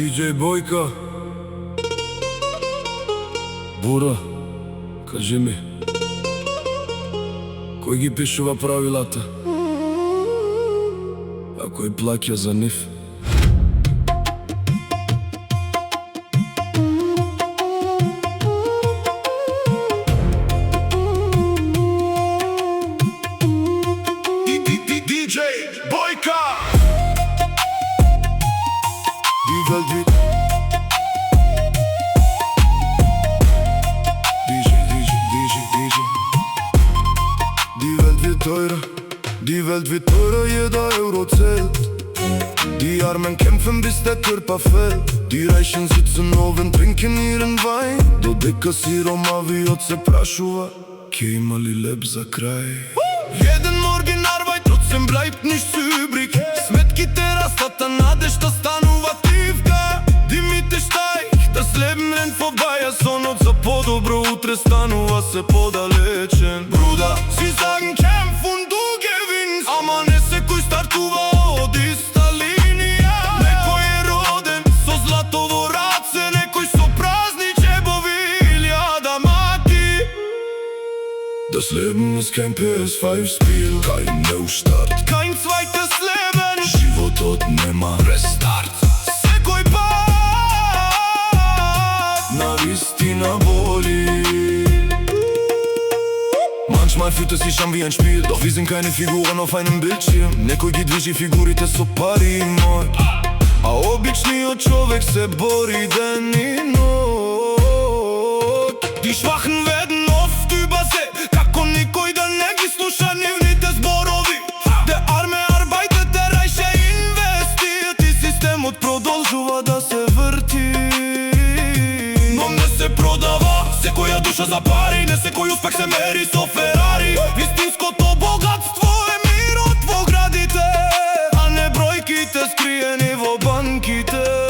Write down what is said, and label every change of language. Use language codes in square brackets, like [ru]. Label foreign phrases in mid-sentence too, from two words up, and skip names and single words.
[en] DJ Boyka. [mk] Бура, кажи ми, кој ги пишува правилата, а кој плаќа за нив? [en] DJ Boyka. [de] Die Welt wird teurer, jeder Euro zählt. Die Armen kämpfen, bis der Körper fällt. Die Reichen sitzen nur und trinken ihren Wein. [mk] До дека сиромавиот се прашува ќе има ли леп за крај. [de] Jeden Morgen Arbeit, trotzdem bleibt nichts übrig. [mk] Smetkите растат, а надежда станува тивка. [de] Die Miete steigt, das Leben rennt vorbei. [mk] А сонот за по-добро утре станува се подалечен. [de] Bruder, sie sagen kämpf und du gewinnst, [mk] ама не секој стартува од иста линија. Некој е роден со злато во раце, некој со празни џебови или адамати. [de] Das Leben ist kein PS5-Spiel, kein Neustart, kein zweites Leben. [mk] Животот нема рестарт. Секој пат навистина боли. [de] Manchmal fühlt es sich an wie ein Spiel, doch wir sind keine Figuren auf einem Bildschirm. [mk] Некој ги движи фигурите со пари мој, а обичниот човек се бори ден и ноќ. [de] Die Schwachen werden oft übersehen, [mk] како никој да не ги слуша нивните зборови. [de] Der Arme arbeitet, der Reiche investiert, [mk] и системот продолжува да се врти. Но не се продава секоја душа за пари, не секој успех се мери со Ферари. Вистинското богатство е мирот во градите, а не бројките скриени во банките.